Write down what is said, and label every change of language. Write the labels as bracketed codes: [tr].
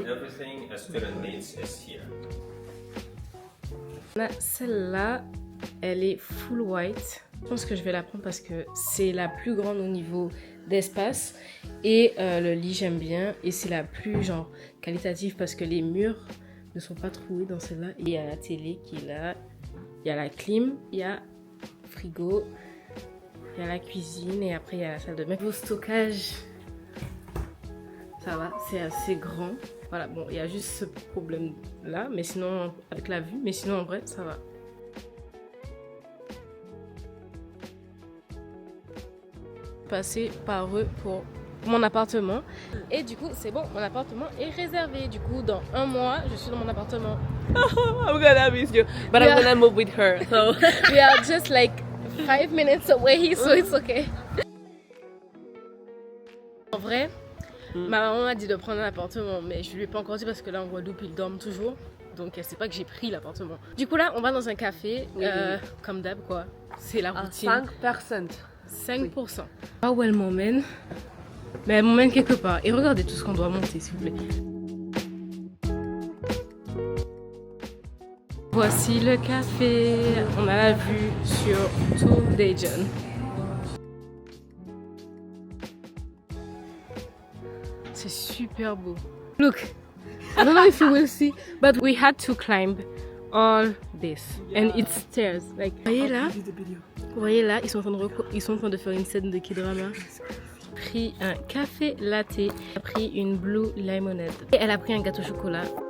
[en] Everything a student needs is here. [fr] Celle-là, elle est full white. Je pense que je vais la prendre parce que c'est la plus grande au niveau d'espace. Et le lit, j'aime bien. Et c'est la plus genre qualitative parce que les murs ne sont pas troués dans celle-là. Et il y a la télé qui est là. Il y a la clim, il y a le frigo, il y a la cuisine et après il y a la salle de bain. Au stockage, ça va, c'est assez grand. Voilà, bon, il y a juste ce problème-là, mais sinon, avec la vue, mais sinon en vrai, ça va. Passer par eux pour mon appartement. Et du coup, c'est bon, mon appartement est réservé. Du coup, dans 1 mois, je suis dans mon appartement. [en] I'm gonna miss you, but Yeah. I'm gonna move with her. So We are just like 5 minutes away, so it's okay. [fr] En vrai, ma maman m'a dit de prendre un appartement, mais je lui ai pas encore dit parce que là en Guadeloupe ils dorment toujours, donc elle sait pas que j'ai pris l'appartement. Du coup là, on va dans un café, Oui. comme d'hab quoi. C'est la à routine. 5%. 5%. Pas où elle m'emmène, mais elle m'emmène quelque part. Et regardez tout ce qu'on doit monter, s'il vous plaît. Voici le café. On a la vue sur tout Daejeon. C'est super beau. [en] Look, I don't know if you will see, but we had to climb all this. And it's stairs. [fr] Like, vous voyez là, ils sont en train de faire une scène de K-drama. Pris un café latte, a pris une blue lemonade. Et elle a pris un gâteau au chocolat.